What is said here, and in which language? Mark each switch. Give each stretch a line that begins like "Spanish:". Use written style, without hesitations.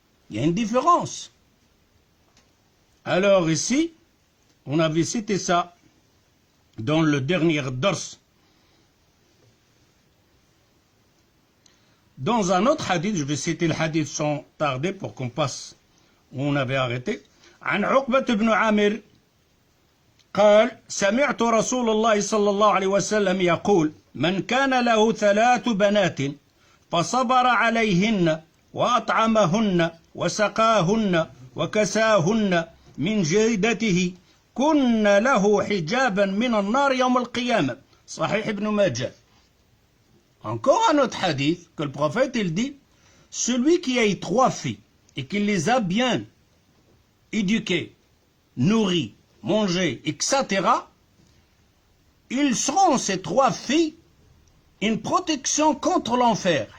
French: Il y a une différence. Alors ici, on avait cité ça dans le dernier dars. Dans un autre hadith, je vais citer le hadith sans tarder pour qu'on passe où on avait arrêté.
Arabic: عن عقبة بن عامر قال سمعت رسول الله صلى الله عليه وسلم يقول من كان له 3 بنات فصبر عليهن وأطعمهن وسقاهن وكساهن من جيدته كن له حجابا من النار يوم القيامة. صحيح ابن ماجه.
French: Encore un autre hadith que le prophète il dit, celui qui a eu 3 filles et qui les a bien éduquées, nourries, mangées, etc., ils seront ces 3 filles une protection contre l'enfer.